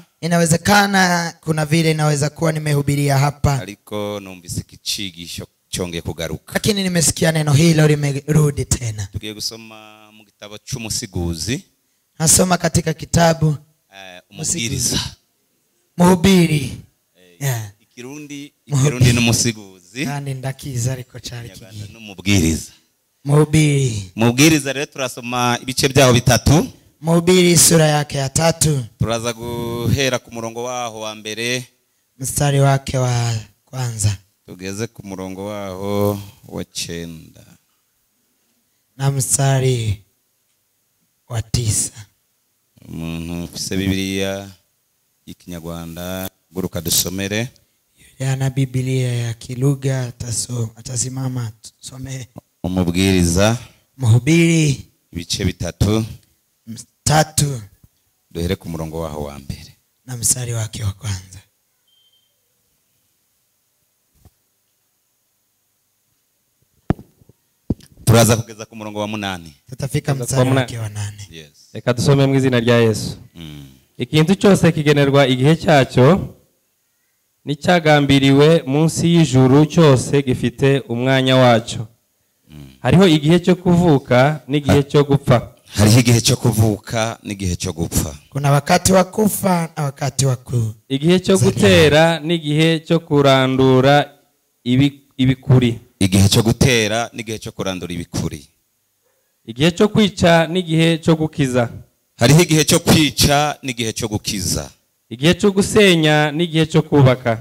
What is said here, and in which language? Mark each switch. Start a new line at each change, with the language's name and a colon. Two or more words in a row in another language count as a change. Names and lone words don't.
Swahili: Inawezekana kuna vile inaweza kuwa nimehubiria hapa.
Kinyarwanda: Ariko numvise icigisho cyongeye kugaruka.
Swahili: Lakini nimesikia neno hilo limerudi tena.
Kinyarwanda: Tugiye gusoma mu gitabo cy'umusiguzi.
Swahili: Nasoma katika kitabu
Kinyarwanda: umubwiriza.
Swahili: Mhubiri.
Kinyarwanda: Ikirundi n'umusiguzi. Kandi ndakiza ariko cyari kigiye. N'umubwiriza.
Swahili: Mhubiri.
Kinyarwanda: Mubwiriza rero turasoma ibice byaho bitatu.
Swahili: Mhubiri sura yake ya 3.
Kinyarwanda: Turaza guhera ku murongo waho wa mbere.
Swahili: Mstari wake wa kwanza.
Kinyarwanda: Tugeze ku murongo waho wa 9.
Swahili: Na mstari wa 9.
Kinyarwanda: Umuntu ufise Biblia y'Ikinyarwanda guruka dusomere.
Swahili: Yana Biblia ya kilugha atasimama tusome.
Kinyarwanda: Umubwiriza.
Swahili: Mhubiri
Kinyarwanda: ibice bitatu. 3. Duhere ku murongo waho wa mbere.
Swahili: Na mstari wake wa kwanza.
Kinyarwanda: Turaza kugeza ku murongo wa 8.
Swahili: Tutafika mstari wake wa 8.
Kinyarwanda: Yes. Reka dusome mu izina rya Yesu. Ikintu cyose kigenerwa igihe cyacyo n'icyagambiriwe munsi y'ijuru cyose gifite umwanya wacyo. Hariho igihe cyo kuvuka n'igihe cyo gupfa. Hariho igihe cyo kuvuka n'igihe cyo gupfa.
Swahili: Kuna wakati wa kufa na wakati wa
Kinyarwanda: igihe cyo gutera n'igihe cyo kurandura ibikuri. Igihe cyo gutera n'igihe cyo kurandura ibikuri. igihe cyo kwica n'igihe cyo gukiza. hariho igihe cyo kwica n'igihe cyo gukiza. igihe cyo gusenya n'igihe cyo kubaka.